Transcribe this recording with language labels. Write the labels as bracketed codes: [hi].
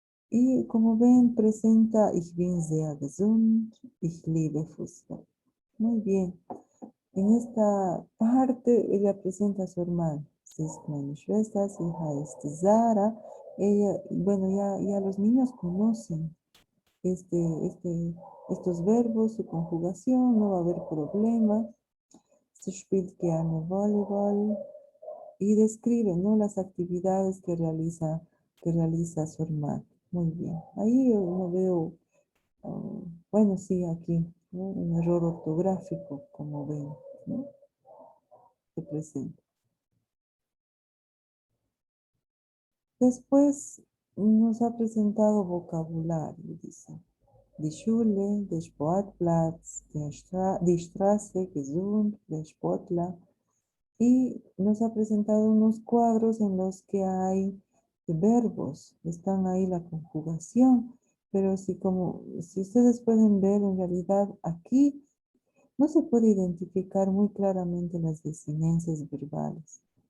[es] Y como ven, presenta [de] Ich bin sehr gesund, ich liebe Fußball. [es] Muy bien. En esta parte ella presenta a su hermana. [de] Sie ist meine Schwester, sie heißt Sara. [es] Ella, bueno, ya los niños conocen estos verbos, su conjugación, no va a haber problema. [de] Sie spielt gerne Volleyball [es] y describe, ¿no?, las actividades que realiza su hermana. Muy bien. Ahí yo no veo, bueno, sí, aquí, ¿no?, un error ortográfico, como ven, ¿no?, se presenta. Después nos ha presentado vocabulario, dice. [de] Die Schule, der Sportplatz, die Straße, gesund, der Sportler. [es] Y nos ha presentado unos cuadros en los que hay verbos, están ahí la conjugación, pero si ustedes pueden ver, en realidad aquí no se puede identificar muy claramente las desinencias verbales.